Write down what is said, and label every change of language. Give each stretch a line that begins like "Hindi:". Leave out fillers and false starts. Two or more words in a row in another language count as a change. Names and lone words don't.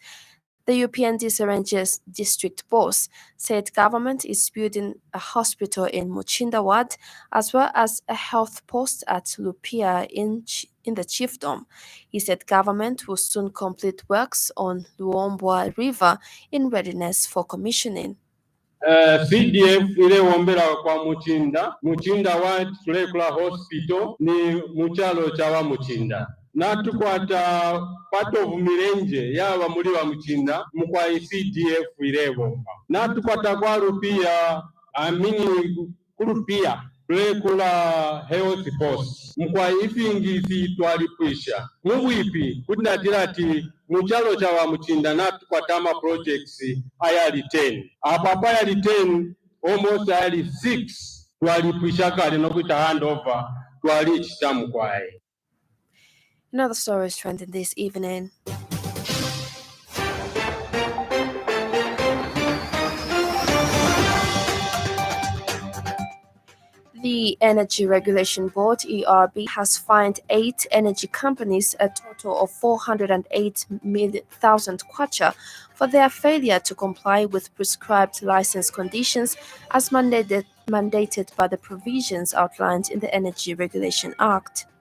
English: The UPND Serenje district boss said government is building a hospital in Muchinda Ward as well as a health post at Lupia in the chiefdom. He said government will soon complete works on Luombwa River in readiness for commissioning.
Bemba: CDF ile wombera kwa Muchinda Ward Tulekula Hospital ni muchalo chawa Muchinda natukwata part of mirenje yaba muri wa Muchinda mukwa CDF ile bomba natukwata kwa rupia kurupia Tulekula Health Post mukwa ifingisi twalipwisha mubwipi kutinatira ati muchalo chawa Muchinda natukwatama projects ayali 10 apapa ayali 10 almost ayali 6 twalipwisha kale nokuita handover twali chitamu kwaye.
English: Another story is trending this evening. The Energy Regulation Board, ERB, has fined 8 energy companies a total of 408,000 kwacha for their failure to comply with prescribed license conditions as mandated by the provisions outlined in the Energy Regulation Act.